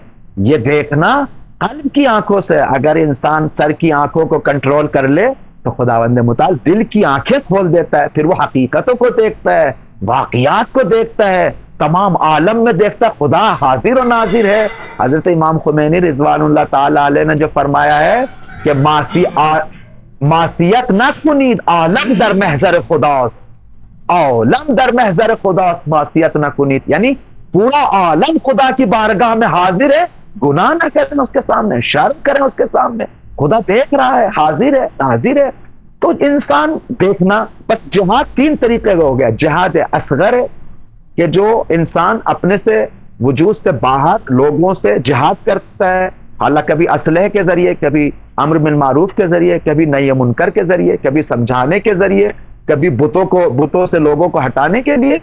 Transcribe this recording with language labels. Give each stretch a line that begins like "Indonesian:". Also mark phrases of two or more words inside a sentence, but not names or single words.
Urdu: یہ دیکھنا قلب کی آنکھوں سے. اگر انسان سر کی آنکھوں کو کنٹرول کر لے تو خداوند متعال دل کی آنکھیں کھول دیتا ہے. پھر وہ حقیقتوں کو دیکھتا ہے، واقعات کو دیکھتا ہے، تمام عالم میں دیکھتا ہے خدا حاضر و ناظر ہے. حضرت امام خمینی
Arabic: رضوان اللہ تعالی علیہ
Urdu: نے جو فرمایا ہے کہ
Persian: معصیت نہ کنید عالم در محضر خداست، عالم در محضر خداست معصیت نہ کنید.
Urdu: یعنی پورا عالم خدا کی بارگاہ میں حاضر ہے، گناہ نہ کریں اس کے سامنے، شرم کریں اس کے سامنے. خدا دیکھ رہا ہے، حاضر ہے، حاضر ہے. تو انسان دیکھنا. بس جہاد تین طریقے کا ہو گیا. جہاد اصغر ہے کہ جو انسان اپنے سے وجود سے باہر لوگوں سے جہاد کرتا ہے، حالانکہ کبھی اسلحے کے ذریعے، کبھی امر بالمعروف کے ذریعے، کبھی نہی منکر کے ذریعے، کبھی سمجھانے کے ذریعے، کبھی بتوں سے لوگوں کو ہٹانے کے لیے.